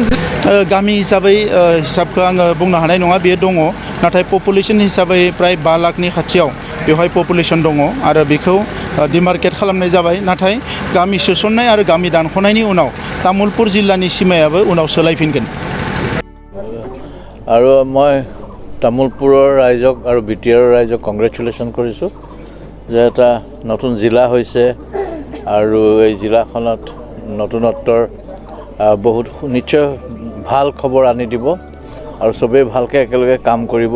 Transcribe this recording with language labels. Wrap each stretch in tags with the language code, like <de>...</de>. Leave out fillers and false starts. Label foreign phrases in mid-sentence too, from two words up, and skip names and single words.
<brx>गामि हिसाबै हिसाबखौ आङो बुंनो हानाय नङा, बेयो दङ। नाथाय पपुलेसन हिसाबै प्राय 5 लाखनि खाथियाव बेवहाय पपुलेसन दङ आरो बेखौ डिमार्केट खालामनाय जाबाय। नाथाय गामि सोसननाय आरो गामि दानख'नायनि उनाव तामुलपुर जिल्लानि सीमायाबो उनाव सोलायफिनगोन।</brx> <as>আৰু মই তামুলপুৰৰ ৰাইজক আৰু বিটিআৰৰ ৰাইজক কংগ্ৰেচুলেশ্যন কৰিছোঁ যে এটা নতুন জিলা হৈছে আৰু এই জিলাখনত নতুনত্বৰ বহুত নিশ্চয় ভাল খবৰ আনি দিব আৰু চবেই ভালকৈ একেলগে কাম কৰিব।</as>